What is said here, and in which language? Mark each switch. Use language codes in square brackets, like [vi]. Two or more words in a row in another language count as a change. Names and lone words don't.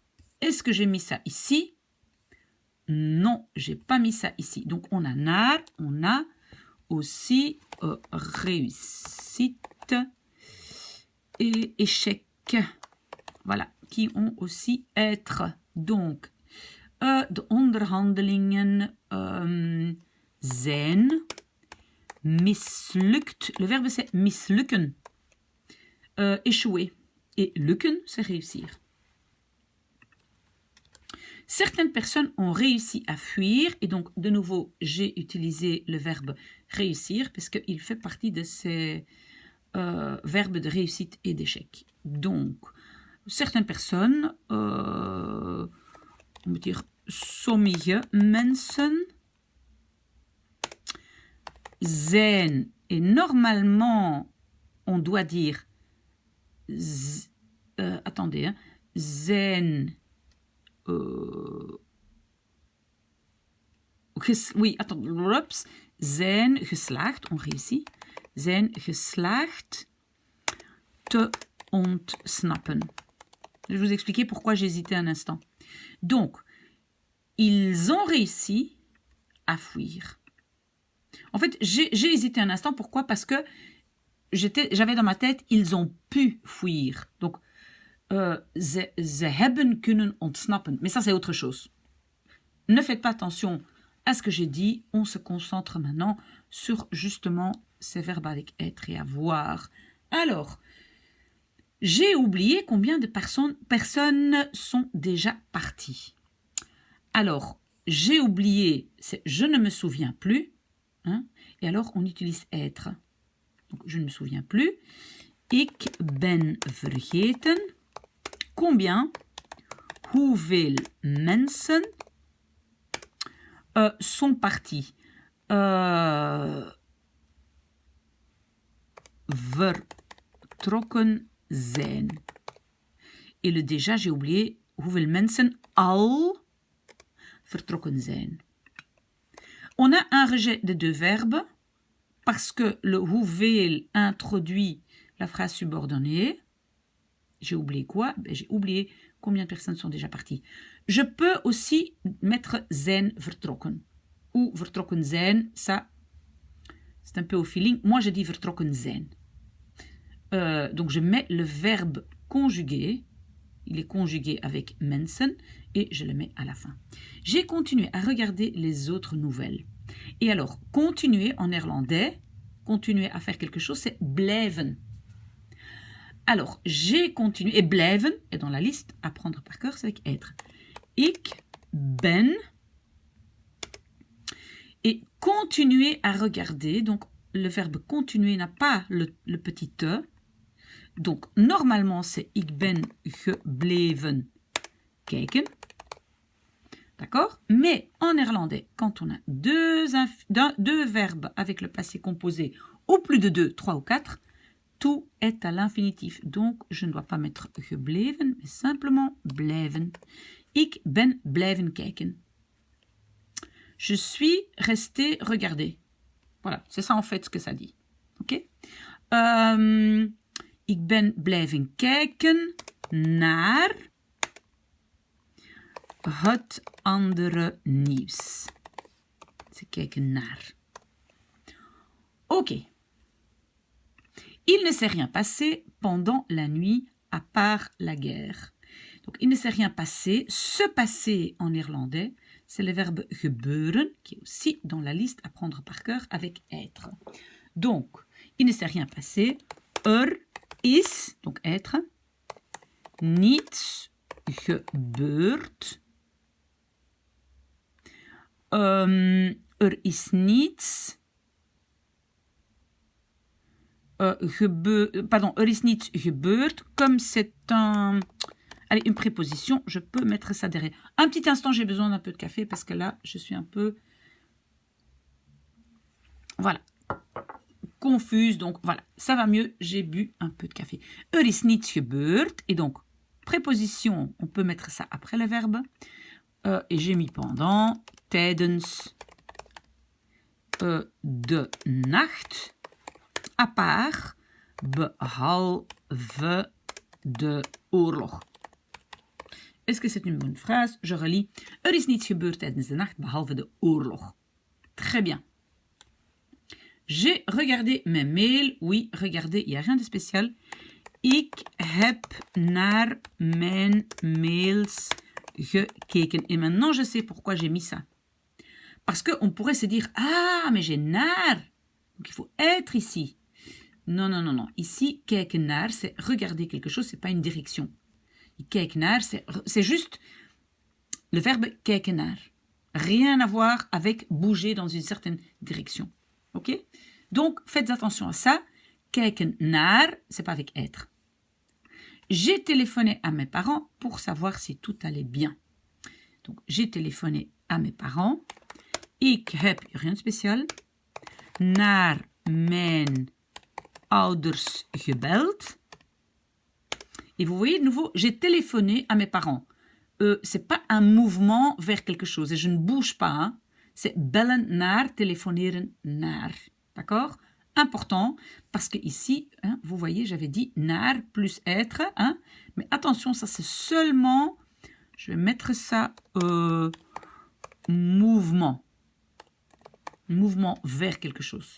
[fr] Est-ce que j'ai mis ça ici? Non, j'ai pas mis ça ici. Donc on a naar, on a aussi réussite et échec. Voilà, qui ont aussi être. Donc, [nl] de onderhandelingen zijn mislukt. [fr] Le verbe c'est mislukken. Échouer. Et lukken, c'est réussir. Certaines personnes ont réussi à fuir. Et donc, de nouveau, j'ai utilisé le verbe réussir parce qu'il fait partie de ces verbes de réussite et d'échec. Donc, certaines personnes, on peut dire [nl] sommige mensen zijn, [fr] et normalement on doit dire attendez, hein, zijn oui, attends, [nl] zijn geslaagd, [fr] on réussit, [nl] zijn geslaagd te ontsnappen. [fr] Je vais vous expliquer pourquoi j'ai hésité un instant. Donc, ils ont réussi à fuir. En fait, j'ai hésité un instant. Pourquoi? Parce que j'avais dans ma tête, ils ont pu fuir. Donc, [nl] ze hebben kunnen ontsnappen. [fr] Mais ça, c'est autre chose. Ne faites pas attention à ce que j'ai dit. On se concentre maintenant sur justement ces verbes avec être et avoir. Alors, j'ai oublié combien de personnes sont déjà parties. Alors, j'ai oublié, c'est je ne me souviens plus. Hein, et alors, on utilise être. Donc, je ne me souviens plus. [nl] Ik ben vergeten. Combien? Hoeveel mensen [fr] sont partis? [nl] Vertrokken zijn. [fr] Et le déjà, j'ai oublié. [nl] Hoeveel mensen al vertrokken zijn. [fr] On a un rejet de deux verbes parce que le hoeveel introduit la phrase subordonnée. J'ai oublié quoi? J'ai oublié combien de personnes sont déjà parties. Je peux aussi mettre [nl] zijn vertrokken. Ou vertrokken zijn, [fr] ça, c'est un peu au feeling. Moi, je dis [nl] vertrokken zijn. [fr] Donc, je mets le verbe conjugué. Il est conjugué avec mensen et je le mets à la fin. J'ai continué à regarder les autres nouvelles. Et alors, continuer en néerlandais, continuer à faire quelque chose, c'est blijven. Alors, j'ai continué, et blijven est dans la liste, apprendre par cœur, c'est avec être. [nl] Ik ben, [fr] et continuer à regarder, donc le verbe continuer n'a pas le petit e, donc normalement c'est [nl] ik ben gebleven kijken, [fr] d'accord? Mais en néerlandais, quand on a deux verbes avec le passé composé, ou plus de 2, 3 ou 4, tout est à l'infinitif. Donc, je ne dois pas mettre gebleven, mais simplement blijven. [nl] Ik ben blijven kijken. [fr] Je suis resté regarder. Voilà, c'est ça en fait ce que ça dit. Ok? [nl] Ik ben blijven kijken naar het andere nieuws. [fr] C'est [nl] kijken naar. [fr] Ok. Il ne s'est rien passé pendant la nuit à part la guerre. Donc, il ne s'est rien passé. Se passer en néerlandais, c'est le verbe gebeuren, qui est aussi dans la liste à prendre par cœur avec être. Donc, il ne s'est rien passé. Is, donc être. [nl] Niets gebeurd. Is niets. Is niets gebeurd. [fr] Comme c'est une préposition, je peux mettre ça derrière. Un petit instant, j'ai besoin d'un peu de café parce que là, je suis un peu... Voilà. Confuse, donc voilà. Ça va mieux, j'ai bu un peu de café. [nl] Is niets gebeurd. [fr] Et donc, préposition, on peut mettre ça après le verbe. Et j'ai mis pendant, [nl] tijdens de nacht. [fr] À part, [nl] behalve de oorlog. [fr] Est-ce que c'est une bonne phrase? Je relis. [nl] Is niets gebeurd tijdens de nacht, behalve de oorlog. [fr] Très bien. J'ai regardé mes mails. Oui, regardez, il n'y a rien de spécial. [nl] Ik heb naar mijn mails gekeken. [fr] Et maintenant, je sais pourquoi j'ai mis ça. Parce qu'on pourrait se dire, ah, mais j'ai naar. Donc, il faut être ici. Non, non, non, non. Ici, [nl] kijken naar, [fr] c'est regarder quelque chose, c'est pas une direction. [nl] Kijk naar, [fr] c'est juste le verbe [nl] kijken naar. [fr] Rien à voir avec bouger dans une certaine direction. Ok? Donc, faites attention à ça. [nl] Kijken naar, [fr] c'est pas avec être. J'ai téléphoné à mes parents pour savoir si tout allait bien. Donc, j'ai téléphoné à mes parents. [nl] Ik heb, [fr] rien de spécial, [nl] naar mijn ouders gebeld. [fr] Et vous voyez de nouveau, j'ai téléphoné à mes parents. C'est pas un mouvement vers quelque chose. Et je ne bouge pas. Hein. [nl] C'est bellen naar, téléphoneren naar. [fr] D'accord? Important, parce que ici, hein, vous voyez, j'avais dit naar plus être. Hein, mais attention, ça c'est seulement, je vais mettre ça, mouvement. Mouvement vers quelque chose.